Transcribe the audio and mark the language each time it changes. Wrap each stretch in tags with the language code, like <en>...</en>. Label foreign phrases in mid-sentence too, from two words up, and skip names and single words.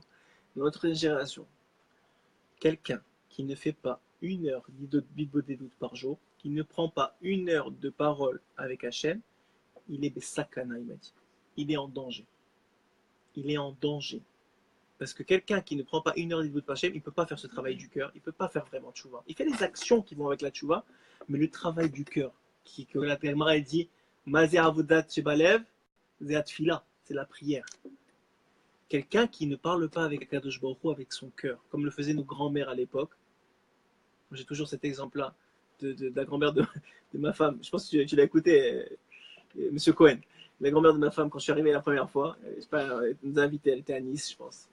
<fr>Dans notre génération, quelqu'un qui ne fait pas 1 heure des doutes par jour, qui ne prend pas 1 heure de parole avec Hachem, il est besakana, il m'a dit. Il est en danger. Il est en danger. Parce que quelqu'un qui ne prend pas 1 heure de par Hachem, il ne peut pas faire ce travail du cœur, il ne peut pas faire vraiment tchouva. Il fait les actions qui vont avec la tchouva, mais le travail du cœur, que la Gemara elle dit,</fr> <he>איזו עבודה שבלב, זו תפילה,</he> <fr>c'est la prière. Quelqu'un qui ne parle pas avec</fr> <he>הקדוש ברוך הוא,</he> <fr>avec son cœur, comme le faisaient nos grands-mères à l'époque. J'ai toujours cet exemple-là de la grand-mère de ma femme. Je pense que tu l'as écouté, Monsieur Cohen. La grand-mère de ma femme, quand je suis arrivé la première fois, je sais pas, elle nous a invités, elle était à Nice, je pense.</fr>